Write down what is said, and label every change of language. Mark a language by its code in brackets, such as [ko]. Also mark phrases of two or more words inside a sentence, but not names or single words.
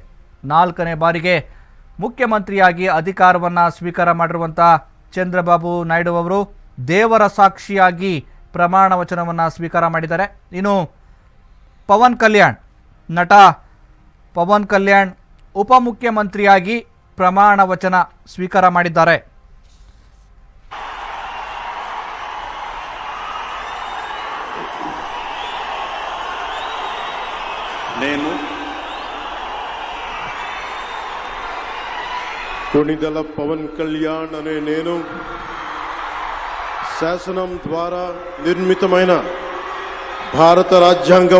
[kn] 4ನೇ ಬಾರಿಗೆ ಮುಖ್ಯಮಂತ್ರಿಯಾಗಿ ಅಧಿಕಾರವನ್ನು ಸ್ವೀಕಾರ ಮಾಡಿರುವಂಥ ಚಂದ್ರಬಾಬು ನಾಯ್ಡು ಅವರು ದೇವರ ಸಾಕ್ಷಿಯಾಗಿ ಪ್ರಮಾಣ ವಚನವನ್ನು ಸ್ವೀಕಾರ ಮಾಡಿದ್ದಾರೆ. ಇನ್ನು ಪವನ್ ಕಲ್ಯಾಣ್, ನಟ ಪವನ್ ಕಲ್ಯಾಣ್ ಉಪಮುಖ್ಯಮಂತ್ರಿಯಾಗಿ ಪ್ರಮಾಣ ವಚನ ಸ್ವೀಕಾರ ಮಾಡಿದ್ದಾರೆ. [te] నేను కొణిదెల పవన్ కళ్యాణ్ అనే నేను శాసనం ద్వారా నిర్మితమైన భారత రాజ్యాంగం